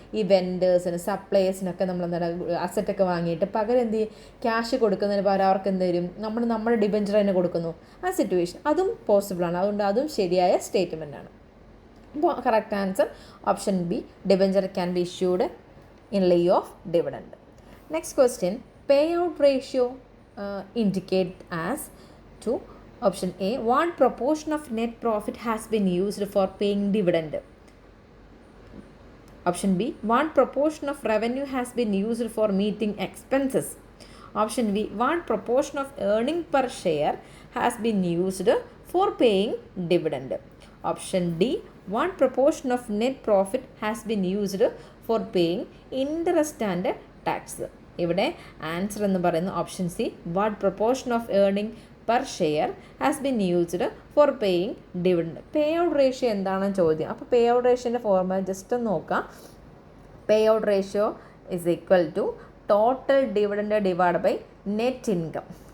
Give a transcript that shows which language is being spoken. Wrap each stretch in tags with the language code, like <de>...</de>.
<ml>ഈ വെൻഡേഴ്സിന്, സപ്ലയേഴ്സിനൊക്കെ നമ്മൾ എന്താണ് അസറ്റൊക്കെ വാങ്ങിയിട്ട് പകരം എന്ത് ചെയ്യും, ക്യാഷ് കൊടുക്കുന്നതിന് പകരം അവർക്ക് എന്ത് വരും, നമ്മുടെ ഡിബഞ്ചർ തന്നെ കൊടുക്കുന്നു. ആ സിറ്റുവേഷൻ അതും പോസിബിളാണ്. അതുകൊണ്ട് അതും ശരിയായ സ്റ്റേറ്റ്മെൻ്റ് ആണ്.</ml> <en>അപ്പോൾ correct answer option B, debenture can be issued in lieu of dividend. Next question, pay out ratio indicate as to option A, what proportion of net profit has been used for paying dividend? Option B, what proportion of revenue has been used for meeting expenses? Option B, what proportion of earning per share has been used for paying dividend? Option D, what proportion of net profit has been used for paying interest and tax?</en> <ml>ഇവിടെ answer എന്ന് പറയുന്നത്</ml> <en>Option C, what proportion of earning per share has been used for paying dividend.</en> <ml>Pay out ratio എന്താണെന്ന് ചോദ്യം. അപ്പോൾ pay out റേഷ്യോൻ്റെ formula just ഒന്ന് നോക്കാം.</ml> <en>Pay out ratio is equal to total dividend divide by net income.</en>